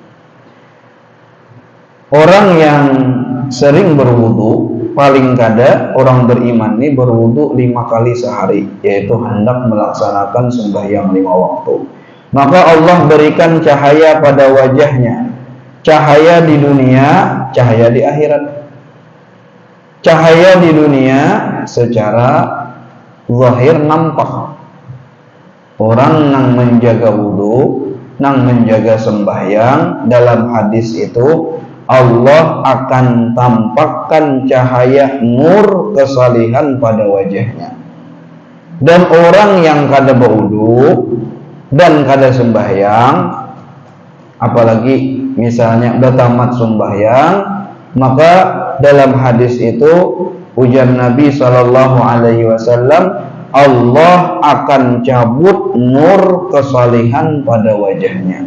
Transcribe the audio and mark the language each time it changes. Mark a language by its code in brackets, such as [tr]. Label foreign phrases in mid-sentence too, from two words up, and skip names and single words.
[id] Orang yang sering berwudu, paling kada orang beriman ini berwudu 5 kali sehari, yaitu hendak melaksanakan sembahyang 5 waktu. Maka Allah berikan cahaya pada wajahnya, cahaya di dunia, cahaya di akhirat. Cahaya di dunia secara zahir nampak, orang nang menjaga wudu, nang menjaga sembahyang, dalam hadis itu Allah akan tampakkan cahaya nur kesalihan pada wajahnya. Dan orang yang kada berwudu dan kada sembahyang, apalagi misalnya udah tamat sembahyang, maka dalam hadis itu ujar Nabi SAW, Allah akan cabut nur kesalihan pada wajahnya.